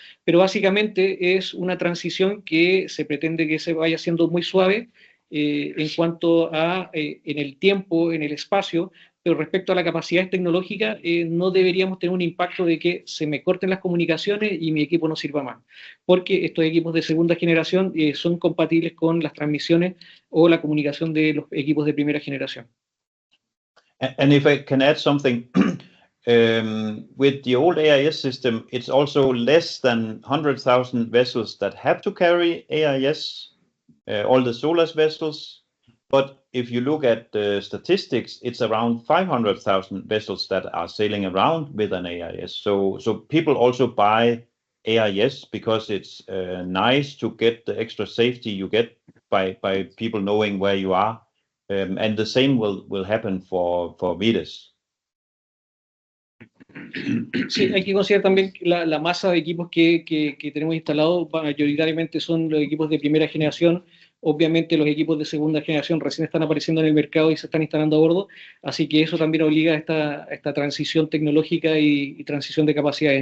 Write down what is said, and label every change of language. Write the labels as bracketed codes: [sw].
[es] Pero básicamente es una transición que se pretende que se vaya haciendo muy suave en cuanto a en el tiempo, en el espacio, pero respecto a la capacidad tecnológica no deberíamos tener un impacto de que se me corten las comunicaciones y mi equipo no sirva más, porque estos equipos de segunda generación son compatibles con las transmisiones o la comunicación de los equipos de primera generación. [en] And if I can add something, with the old AIS system, it's also less than 100,000 vessels that have to carry AIS, all the SOLAS vessels. But if you look at the statistics, it's around 500,000 vessels that are sailing around with an AIS. So people also buy AIS because it's nice to get the extra safety you get by people knowing where you are. And the same will happen for VIDES. [es] Sí, hay que considerar también que la masa de equipos que tenemos instalados mayoritariamente son los equipos de primera generación. Obviamente los equipos de segunda generación recién están apareciendo en el mercado y se están instalando a bordo, así que eso también obliga a esta transición tecnológica y transición de capacidades.